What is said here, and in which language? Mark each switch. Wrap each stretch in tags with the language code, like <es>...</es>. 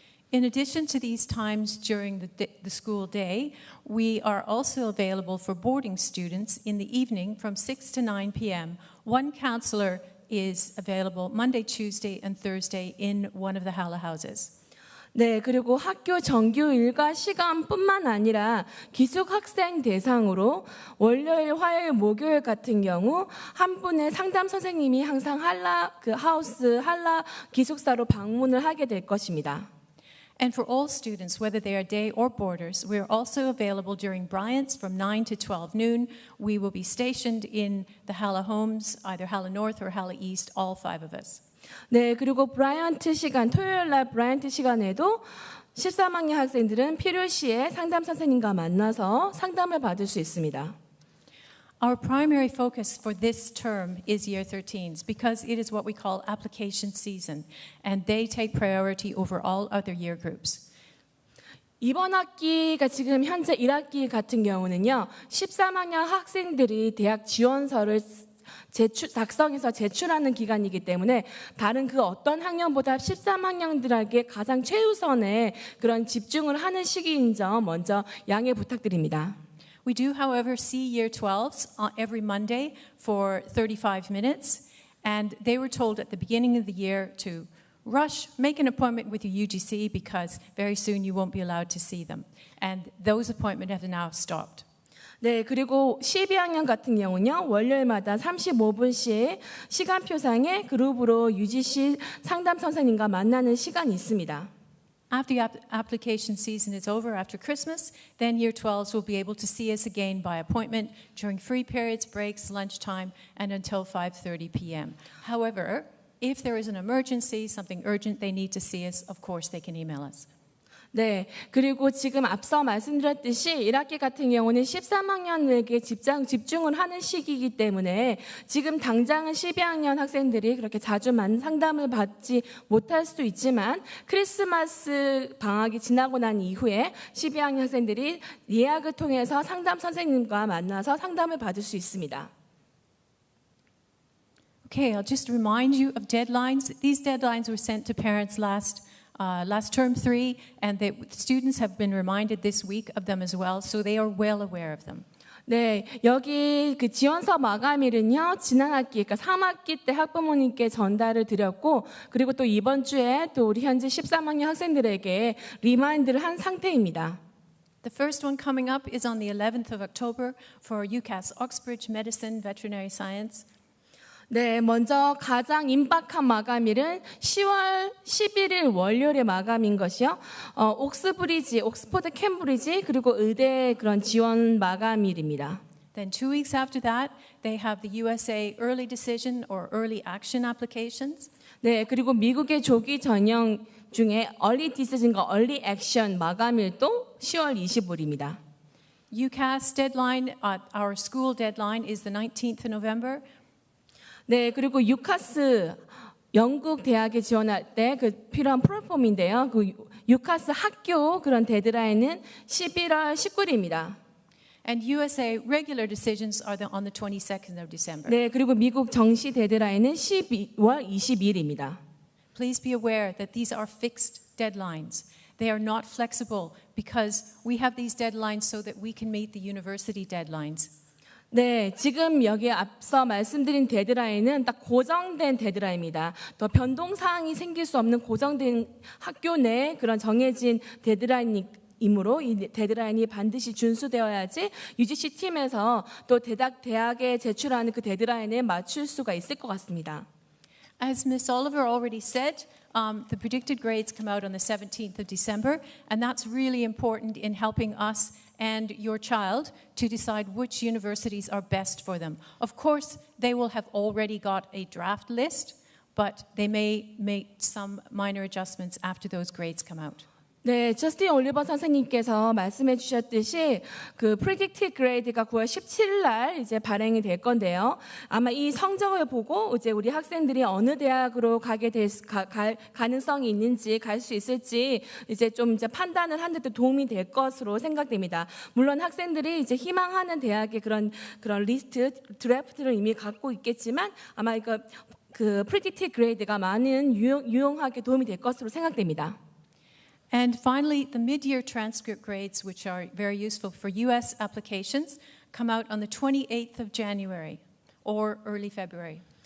<en>In addition to these times during the school day, we are also available for boarding students in the evening from 6 to 9 p.m. One counselor is available Monday, Tuesday, and Thursday in one of the Halla houses.</en> <ko>네, 그리고 학교 정규 일과 시간뿐만 아니라 기숙 학생 대상으로 월요일, 화요일, 목요일 같은 경우 한 분의 상담 선생님이 항상 할라 할라 기숙사로 방문을 하게 될 것입니다.</ko> <en>And for all students, whether they are day or boarders, we are also available during Bryant's from 9 to 12 noon. We will be stationed in the Halla homes, either Halla North or Halla East, all 5 of us.</en> <ko>네, 그리고 브라이언트 시간, 토요일 날 브라이언트 시간에도 13학년 학생들은 필요시에 상담 선생님과 만나서 상담을 받을 수 있습니다.</ko> <en>Our primary focus for this term is Year 13s because it is what we call application season, and they take priority over all other year groups.</en> <ko>이번 학기가 지금 현재 1학기 같은 경우는요, 13학년 학생들이 대학 지원서를 작성해서 제출하는 기간이기 때문에 다른 그 어떤 학년보다 13학년들에게 가장 최우선의 그런 집중을 하는 시기인 점 먼저 양해 부탁드립니다.</ko> <en>We do, however, see Year 12s every Monday for 35 minutes, and they were told at the beginning of the year to rush, make an appointment with your UGC because very soon you won't be allowed to see them. And those appointments have now stopped.</en> <ko>네, 그리고 12학년 같은 경우는요, 월요일마다 35분씩 시간표상에 그룹으로 UGC 상담 선생님과 만나는 시간이 있습니다.</ko> <en>After the application season is over after Christmas, then Year 12s will be able to see us again by appointment during free periods, breaks, lunchtime, and until 5:30 p.m. However, if there is an emergency, something urgent they need to see us, of course they can email us.</en> <ko>네, 그리고 지금 앞서 말씀드렸듯이 1학기 같은 경우는 13학년에게 집중을 하는 시기이기 때문에 지금 당장은 12학년 학생들이 그렇게 자주 상담을 받지 못할 수도 있지만 크리스마스 방학이 지나고 난 이후에 12학년 학생들이 예약을 통해서 상담 선생님과 만나서 상담을 받을 수 있습니다.</ko> <en>Okay, I'll just remind you of deadlines. These deadlines were sent to parents last term 3, and the students have been reminded this week of them as well, so they are well aware of them.</en> <ko>네, 여기 그 지원서 마감일은요, 지난 학기, 그러니까 3학기 때 학부모님께 전달을 드렸고, 그리고 또 이번 주에 또 우리 현재 13학년 학생들에게 리마인드를 한 상태입니다.</ko> <en>The first one coming up is on the 11th of October for UCAS Oxbridge Medicine Veterinary Science.</en> <ko>네, 먼저 가장 임박한 마감일은 10월 11일 월요일에 마감인 것이요. 옥스포드 캠브리지 그리고 의대 그런 지원 마감일입니다.</ko> <en>Then 2 weeks after that, they have the USA Early Decision or Early Action applications.</en> <ko>네, 그리고 미국의 조기 전형 중에 Early Decision과 Early Action 마감일도 10월 20일입니다.</ko> <en>UCAS deadline, our school deadline is the 19th of November.</en> <ko>네, 그리고 유카스 영국 대학에 지원할 때 그 필요한 플랫폼인데요. 그 유카스 학교 그런 데드라인은 11월 19일입니다.</ko> <en>And USA regular decisions are on the 22nd of December.</en> <ko>네, 그리고 미국 정시 데드라인은 12월 22일입니다.</ko> <en>Please be aware that these are fixed deadlines. They are not flexible because we have these deadlines so that we can meet the university deadlines.</en> <ko>네, 지금 여기 앞서 말씀드린 데드라인은 딱 고정된 데드라인입니다. 더 변동사항이 생길 수 없는 고정된 학교 내 그런 정해진 데드라인이므로 이 데드라인이 반드시 준수되어야지 UGC 팀에서 또 대학에 제출하는 그 데드라인에 맞출 수가 있을 것 같습니다.</ko> <en>As Ms. Oliver already said, the predicted grades come out on the 17th of December, and that's really important in helping us and your child to decide which universities are best for them. Of course, they will have already got a draft list, but they may make some minor adjustments after those grades come out.</en> <ko>네, 저스틴 올리버 선생님께서 말씀해 주셨듯이 그 predicted grade가 9월 17일 날 이제 발행이 될 건데요. 아마 이 성적을 보고 이제 우리 학생들이 어느 대학으로 갈 가능성이 있는지 갈 수 있을지 이제 좀 이제 판단을 하는 데 도움이 될 것으로 생각됩니다. 물론 학생들이 이제 희망하는 대학의 그런 리스트 드래프트를 이미 갖고 있겠지만 아마 이거 그 predicted grade가 많은 유용하게 도움이 될 것으로 생각됩니다.</ko> <en>And finally, the mid-year transcript grades, which are very useful for US applications, come out on the 28th of January or early February.</en>